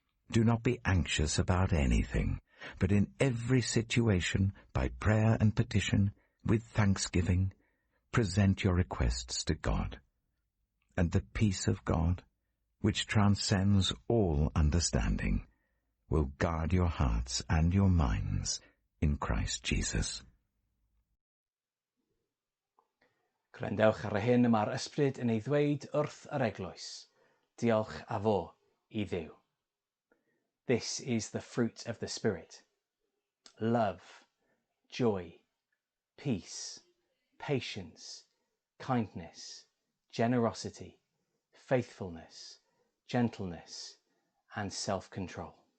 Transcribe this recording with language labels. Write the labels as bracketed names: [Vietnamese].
[English] Do not be anxious about anything, but in every situation, by prayer and petition, with thanksgiving, present your requests to God. And the peace of God, which transcends all understanding, will guard your hearts and your minds in Christ Jesus. [Welsh] Gwrandewch ar y hyn y mae'r ysbryd yn ei ddweud wrth yr eglwys. Diolch a fo I Dduw. [English] This is the fruit of the Spirit. Love, joy, peace, patience, kindness, generosity, faithfulness, gentleness, and self-control.